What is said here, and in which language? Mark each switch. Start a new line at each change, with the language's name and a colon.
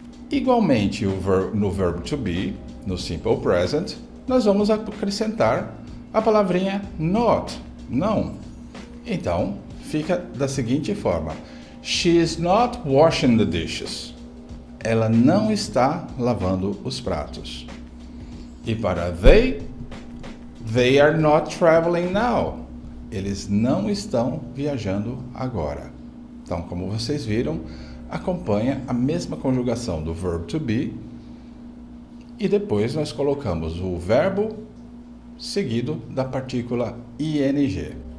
Portuguese: Igualmente, no verbo to be, no Simple Present, nós vamos acrescentar a palavrinha not, não.
English: Então, fica da seguinte forma: She is not washing the dishes.
Portuguese: Ela não está lavando os pratos.
English: E para they are not traveling now.
Portuguese: Eles não estão viajando agora. Então, como vocês viram, acompanha a mesma conjugação do verb to be e depois nós colocamos o verbo seguido da partícula ing.